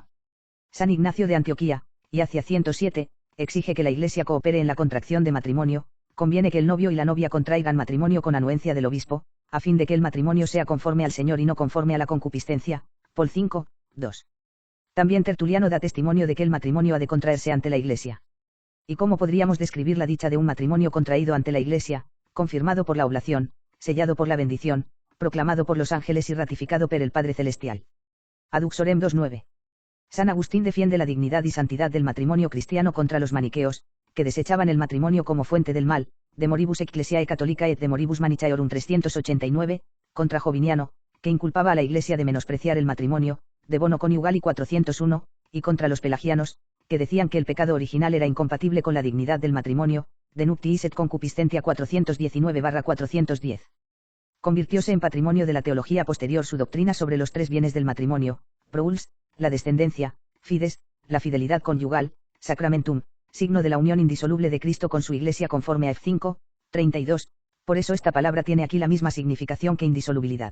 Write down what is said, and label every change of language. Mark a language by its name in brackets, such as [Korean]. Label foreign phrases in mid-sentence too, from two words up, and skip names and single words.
[Spanish] San Ignacio de Antioquía, y hacia 107, exige que la Iglesia coopere en la contracción de matrimonio, conviene que el novio y la novia contraigan matrimonio con anuencia del obispo, a fin de que el matrimonio sea conforme al Señor y no conforme a la concupiscencia, Pol 5, 2. También Tertuliano da testimonio de que el matrimonio ha de contraerse ante la Iglesia. ¿Y cómo podríamos describir la dicha de un matrimonio contraído ante la Iglesia, confirmado por la oblación, sellado por la bendición, proclamado por los ángeles y ratificado por el Padre Celestial? Ad uxorem 2.9. San Agustín defiende la dignidad y santidad del matrimonio cristiano contra los maniqueos, que desechaban el matrimonio como fuente del mal, De moribus ecclesiae catholicae et de moribus manichaeorum 389, contra Joviniano, que inculpaba a la Iglesia de menospreciar el matrimonio, de bono conyugali 401, y contra los pelagianos, que decían que el pecado original era incompatible con la dignidad del matrimonio, de nuptiis et concupiscentia 419-410. Convirtióse en patrimonio de la teología posterior su doctrina sobre los tres bienes del matrimonio, prouls, la descendencia, fides, la fidelidad conyugal, sacramentum, signo de la unión indisoluble de Cristo con su Iglesia conforme a F5, 32, por eso esta palabra tiene aquí la misma significación que indisolubilidad.